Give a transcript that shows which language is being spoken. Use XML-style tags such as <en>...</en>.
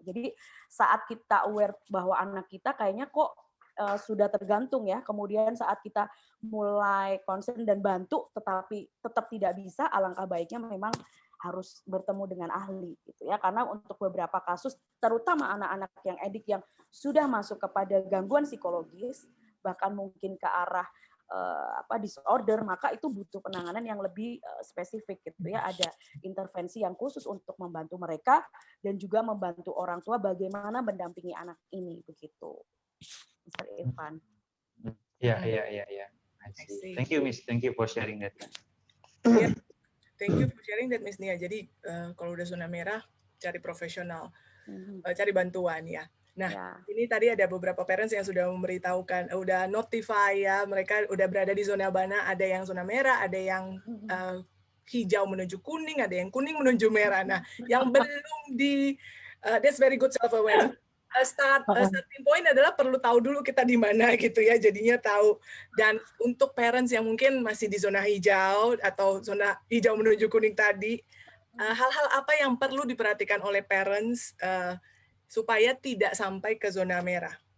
<id>Jadi saat kita aware bahwa anak kita kayaknya kok sudah tergantung ya, kemudian saat kita mulai concern dan bantu tetapi tetap tidak bisa, alangkah baiknya memang harus bertemu dengan ahli gitu ya, karena untuk beberapa kasus terutama anak-anak yang edik yang sudah masuk kepada gangguan psikologis bahkan mungkin ke arah disorder, maka itu butuh penanganan yang lebih spesifik gitu ya, ada intervensi yang khusus untuk membantu mereka dan juga membantu orang tua bagaimana mendampingi anak ini begitu. Mr. Irfan.</id> <en>Iya. I see. Thank you, Miss. Thank you for sharing that. Yeah. Thank you for sharing that, Miss Nia.</en> <id>Jadi kalau udah zona merah, cari profesional, cari bantuan ya. Nah, ini tadi ada beberapa parents yang sudah memberitahukan, udah notify ya, mereka udah berada di zona mana, ada yang zona merah, ada yang hijau menuju kuning, ada yang kuning menuju merah. Nah, yang belum</id> <en>that's very good self-awareness.</en> <id>Starting point adalah perlu tahu dulu kita di mana gitu ya, jadinya tahu. Dan untuk parents yang mungkin masih di zona hijau atau zona hijau menuju kuning tadi, hal-hal apa yang perlu diperhatikan oleh parents supaya tidak sampai ke zona merah?</id>